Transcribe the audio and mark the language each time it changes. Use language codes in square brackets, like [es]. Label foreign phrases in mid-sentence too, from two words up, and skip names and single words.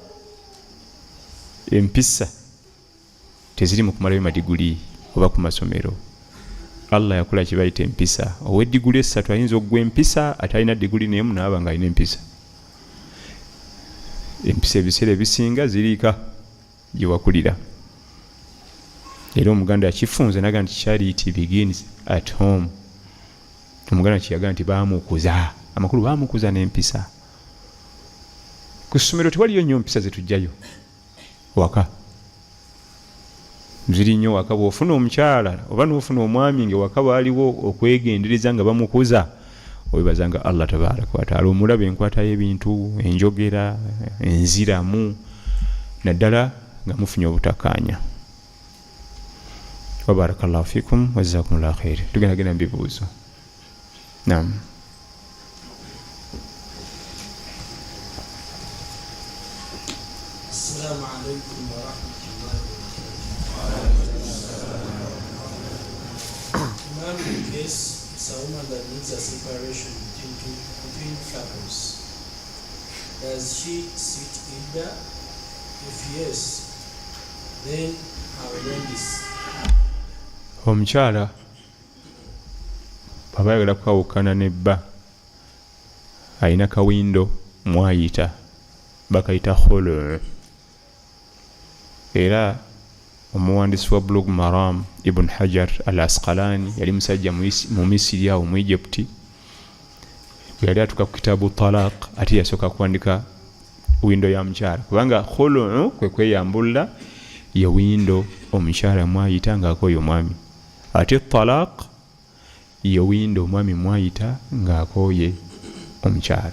[lg] Empisa teziri mu kumalayo madiguli oba ku masomero. Allah yakola kye bayita empisa. Ow'eddiguli 3 ayinza okugwa empisa ate alina diguli n'emu n'aba nga alina empisa. Empisa ebiseera ebisinga ziriika gye wakulira. era omuganda yakifunze naga nti [en] charity begins at home. [lg] Omuganda kiyaga nti baamukuza amakulu, baamukuza n'empisa. Ku ssomero tewaliyo nnyo mpisa zetujjayo waka, ziri nnyo waka. Bw'ofuna omukyala oba n'ofuna omwami ng'ewaka baaliwo okwegendereza nga bamukuza, oyebazanga Allah [ar] تبارك وتعالى. [lg] Omulaba enkwata y'ebintu, enjogera, enziramu, naddala nga mufunye obutakkaanya. [ar] وبارك الله فيكم وجزاكم الله خير. [lg] Tugenda mbibuuzo. Naam. [ar] السلام عليكم ورحمة الله وبركاته. [en] Imam, in case it's a woman that needs a separation between couples, does she sit idda? If yes, then how long is? [lg] Omukyala baba ayagala kwawukana nebba, alina kawindo mwayita, bakayita khulu. Era omuwandiisi wa Bulugh Maram Ibn Hajar al-Asqalani yali musajja mu Misiri awo mu Egypt, yali atuka ku kitaabu talaq, ate yasooka kuwandika windo ya mukyala, kubanga khulu kwe kweyambula ye windo omukyala mwayita ng'akooye omwami, ate talaq ye windo omwami mwayita ng'akooye omukyala.